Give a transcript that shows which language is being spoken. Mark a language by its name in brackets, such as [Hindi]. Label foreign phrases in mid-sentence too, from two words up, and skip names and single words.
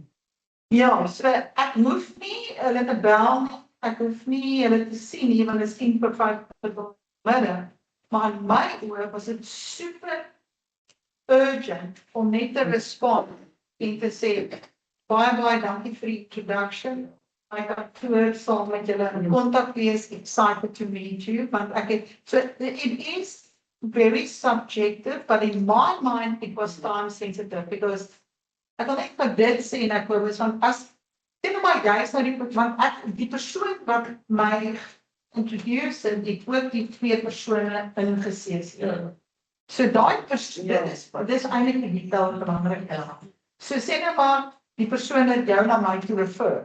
[Afrikaans] Ja, so ek hoef nie hulle te bel nie, ek hoef nie hulle te sien nie, want dit is 4:05. Maar in my oë was dit [English] super urgent [Afrikaans] om net te respond en te sê, baie dankie vir die introduction. My kantoor sal met julle in kontak wees, [English] excited to meet you, [Afrikaans] want ek het, [English] so it is very subjective, but in my mind it was time sensitive, because [Afrikaans] ek wil net vir dit sê en ek was van, as, sê nou maar jy is nou die persoon wat my introduce en die ook die 2 persone ingesees. So daai persoon, dit is eintlik die tel belangrik. So sê nou maar, die persoon het jou na my toe refer.